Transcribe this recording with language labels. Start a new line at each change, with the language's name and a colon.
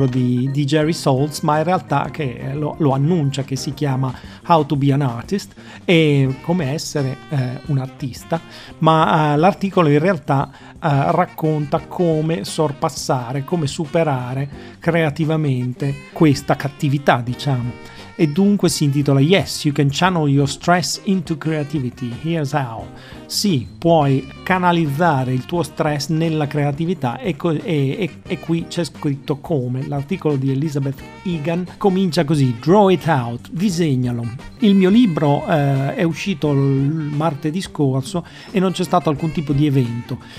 Italian: membro di Jerry Saltz, ma in realtà che lo annuncia che si chiama How to be an Artist e come essere un artista, ma l'articolo in realtà racconta come sorpassare, come superare creativamente questa cattività, diciamo. E dunque si intitola
English: Yes, you can channel your stress into creativity, here's how.
Italian: Sì, puoi canalizzare il tuo stress nella creatività e qui c'è scritto come. L'articolo di Elizabeth Egan comincia così:
English: draw it out,
Italian: disegnalo. Il mio libro è uscito martedì scorso e non c'è stato alcun tipo di evento.